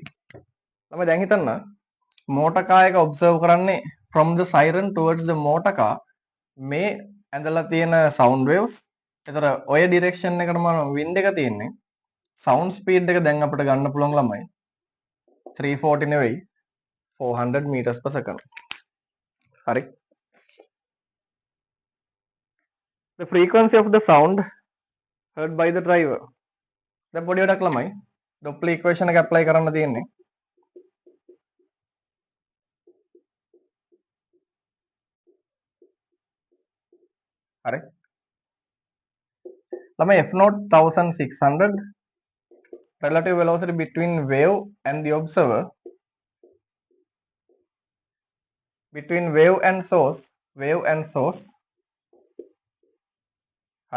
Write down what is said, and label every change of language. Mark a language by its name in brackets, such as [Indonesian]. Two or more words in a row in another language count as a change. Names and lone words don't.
[Sinhala] ළමයි දැන් හිතන්න [English] motor car [Sinhala] එක observe කරන්නේ [English] from the siren towards the motor car [Sinhala] මේ ඇඳලා තියෙන [English] sound waves. [Sinhala] ඒතර ඔය direction එකට මම wind එක තියෙන්නේ. [English] sound speed [Sinhala] එක දැන් අපිට ගන්න පුළුවන් ළමයි 340 නෙවෙයි 400 [English] meters per second. [Sinhala] හරි. [English] The frequency of the sound heard by the driver. [Sinhala] දැන් පොඩි වැඩක් ළමයි. [English] Doppler equation [Sinhala] එක apply කරන්න තියෙන්නේ. හරි. [English] ළමයි f0 1600 relative velocity between wave and the observer, between wave and source. [Sinhala] හරි.